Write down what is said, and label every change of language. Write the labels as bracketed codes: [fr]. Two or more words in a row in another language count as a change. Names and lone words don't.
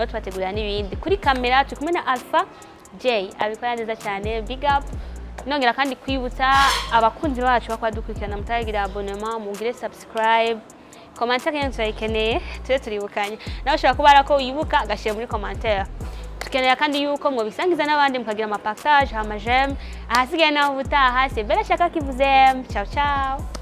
[rn] tubategurira n'ibindi kuri kamera turi kumwe na Alpha J abikora neza cyane [en] big up [rn] nongera kandi kwibutsa abakunzi bacu bakwa dukurikirana mutagira abonnement mugire subscribe commentaire kandi turayikeneye turibukanye nawe ushobora kubara ko wibuka agashira muri commentaire tukeneye kandi yuko mwobisangiza n'abandi mukagira ama partage ama j'aime ahasigaye naho ubutaha [fr] c'est Bella Shaka qui vous aime ciao ciao